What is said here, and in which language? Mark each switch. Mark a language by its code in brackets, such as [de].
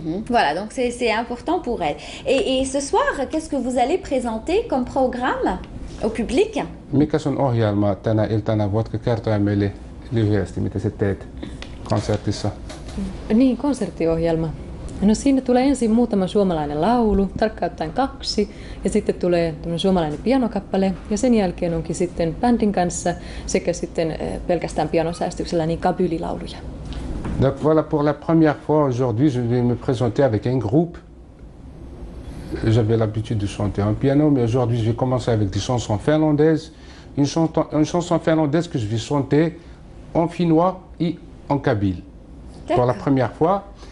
[fr] Voilà, donc c'est important pour elle. Et ce soir, qu'est-ce que vous allez présenter comme programme au public? [fi] Mikä sun ohjelma tänä iltana? Voitko kertoa meille lyhyesti, mitä sä teet konsertissa? Niin, konserttiohjelma. No siinä tulee ensin muutama suomalainen laulu, tarkkaan ottaen 2, ja sitten tulee suomalainen pianokappale, ja sen jälkeen onkin sitten bändin kanssa sekä sitten pelkästään pianosäästyksellä niin kabylilauluja. [fr] Donc voilà, pour la première fois aujourd'hui, je vais me présenter avec un groupe. J'avais l'habitude de chanter en piano, mais aujourd'hui je vais commencer avec des chansons finlandaises. Une chanson finlandaise que je vais chanter en finnois et en kabyle pour la première fois.